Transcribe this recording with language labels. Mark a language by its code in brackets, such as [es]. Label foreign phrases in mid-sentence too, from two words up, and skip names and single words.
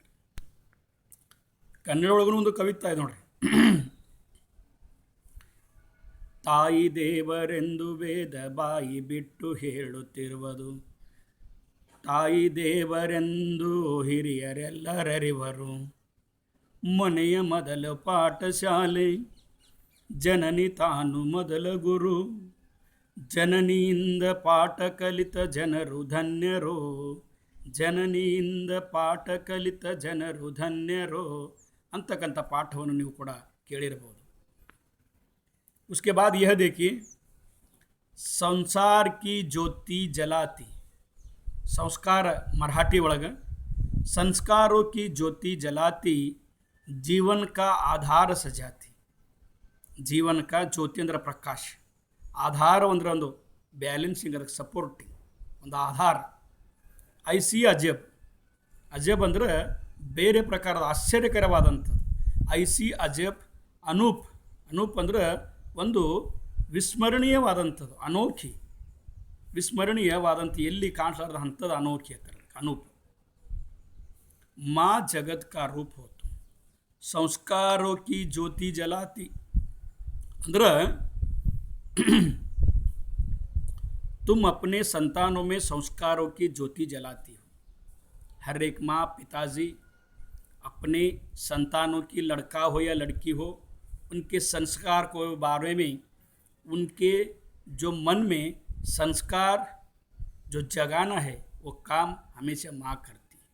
[kn] ಕನ್ನಡ ಒಳಗೂ ಒಂದು ಕವಿತಾ ಇದೆ ನೋಡ್ರಿ. ತಾಯಿ ದೇವರೆಂದು ವೇದ ಬಾಯಿ ಬಿಟ್ಟು ಹೇಳುತ್ತಿರುವುದು, ತಾಯಿ ದೇವರೆಂದು ಹಿರಿಯರೆಲ್ಲರರಿವರು, ಮನೆಯ ಮೊದಲ ಪಾಠಶಾಲೆ ಜನನಿ ತಾನು ಮೊದಲ ಗುರು, ಜನನಿಯಿಂದ ಪಾಠ ಕಲಿತ ಜನರು ಧನ್ಯರೋ, ಜನನಿಯಿಂದ ಪಾಠ ಕಲಿತ ಜನರು ಧನ್ಯರೋ ಅಂತಕ್ಕಂಥ ಪಾಠವನ್ನು ನೀವು ಕೂಡ ಕೇಳಿರಬಹುದು. [hi] उसके बाद यह देखिए, संसार की ज्योति जलाती, संस्कार मराठी ಒಳಗ संस्कारों की ज्योति जलाती जीवन का आधार सजाती. [kn] ಜೀವನ का ಜ್ಯೋತಿ ಅಂದ್ರೆ ಪ್ರಕಾಶ, ಆಧಾರ ಅಂದ್ರೆ ಒಂದು ಬ್ಯಾಲೆನ್ಸಿಂಗ್, ಅದಕ್ಕೆ ಸಪೋರ್ಟಿಂಗ್ ಒಂದು ಆಧಾರ. [hi] ऐसी अजब, [kn] ಅಜಬ್ ಅಂದ್ರೆ ಬೇರೆ ಪ್ರಕಾರದ ಆಶ್ಚರ್ಯಕರವಾದಂಥದ್ದು. [hi] ऐसी अजब अनूप, [kn] ಅನೂಪ್ ಅಂದ್ರೆ ಒಂದು ವಿಸ್ಮರಣೀಯವಾದಂಥದ್ದು, ಅನೋಖಿ, ವಿಸ್ಮರಣೀಯವಾದಂಥ ಎಲ್ಲಿ ಕಾಣಿಸಲಾರದ ಅಂಥದ್ದು ಅನೋಖಿ ಅಂತಾರೆ ಅನೂಪ್. [hi] माँ जगत का रूप हो तुम, संस्कारों की ज्योति जलाती ಅಂದ್ರೆ तुम अपने संतानों में संस्कारों की ज्योति जलाती हो. हर एक माँ पिताजी अपने संतानों की, लड़का हो या लड़की हो, उनके संस्कार को बारे में, उनके जो मन में संस्कार जो जगाना है वो काम हमेशा माँ करती है.